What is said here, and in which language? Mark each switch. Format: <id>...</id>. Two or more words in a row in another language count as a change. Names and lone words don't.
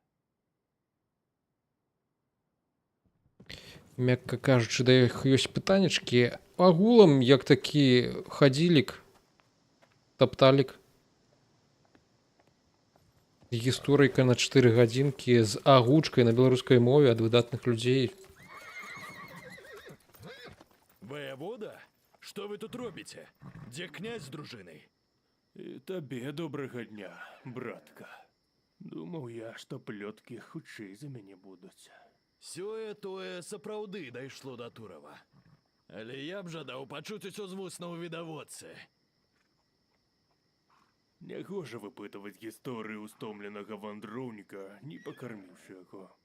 <be>мякка кажучы, да іх ёсць пытанечкі. Агулам, як такі хадзілік, тапталік. Гісторыйка на 4 гадзінкі з агучкай на беларускай мове ад выдатных людзей.</be> <ru>Воевода? Что вы тут робите? Где князь с дружиной?</ru> <be>І табе добрага дня, братка. Думаў я, што плёткі хутчэй за мяне будуць. Сёе-тое сапраўды дайшло до Турова. Але я б жадаў пачуць усё з вуснаў відавочцы. Нягожа выпытваць гісторыю стомленага вандроўніка, не пакарміўшы яго.</be>